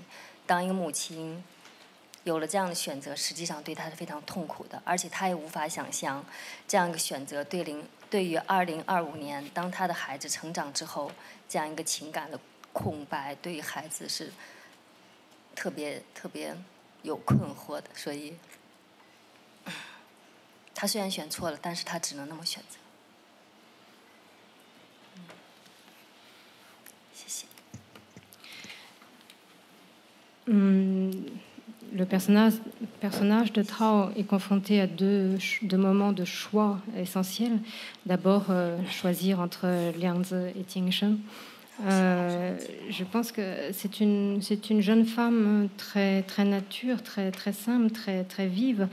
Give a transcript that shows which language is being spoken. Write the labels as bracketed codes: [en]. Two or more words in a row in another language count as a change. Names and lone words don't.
[zh] 当一个母亲有了这样的选择，实际上对她是非常痛苦的，而且她也无法想象这样一个选择对于2025年，当她的孩子成长之后，这样一个情感的空白对于孩子是特别有困惑的，所以他虽然选错了，但是他只能那么选择。谢谢。 [fr] Le personnage de Tao est confronté à deux moments de choix essentiels. D'abord, choisir entre Liangzi et Tingsheng. Je pense que c'est une jeune femme très nature, très simple, très vive.